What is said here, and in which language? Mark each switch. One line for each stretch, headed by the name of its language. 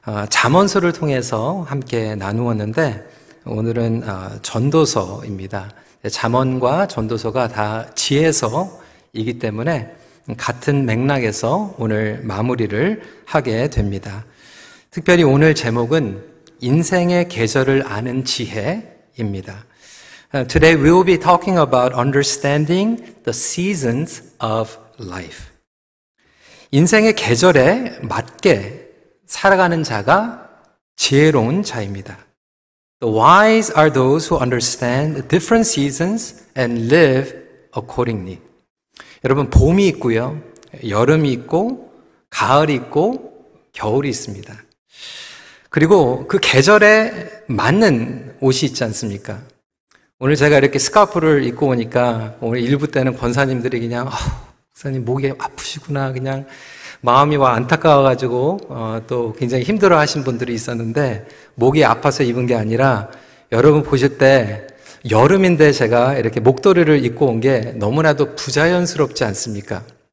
Korean: 잠언서를 통해서 함께 나누었는데 오늘은 전도서입니다. 잠언과 전도서가 다 지혜서이기 때문에 같은 맥락에서 오늘 마무리를 하게 됩니다. 특별히 오늘 제목은 인생의 계절을 아는 지혜입니다.
English: Today we will be talking about understanding the seasons of life.
Korean: 인생의 계절에 맞게 살아가는 자가 지혜로운 자입니다.
English: The wise are those who understand different seasons and live accordingly.
Korean: 여러분, 봄이 있고요, 여름이 있고, 가을이 있고, 겨울이 있습니다. 그리고 그 계절에 맞는 옷이 있지 않습니까? 오늘 제가 이렇게 스카프를 입고 오니까 오늘 일부 때는 권사님들이 그냥 목사님 목이 아프시구나, 그냥 마음이 안타까워가지고 또 굉장히 힘들어하신 분들이 있었는데, 목이 아파서 입은 게 아니라 여러분 보실 때 여름인데 제가 이렇게 목도리를 입고 온 게 너무나도 부자연스럽지 않습니까?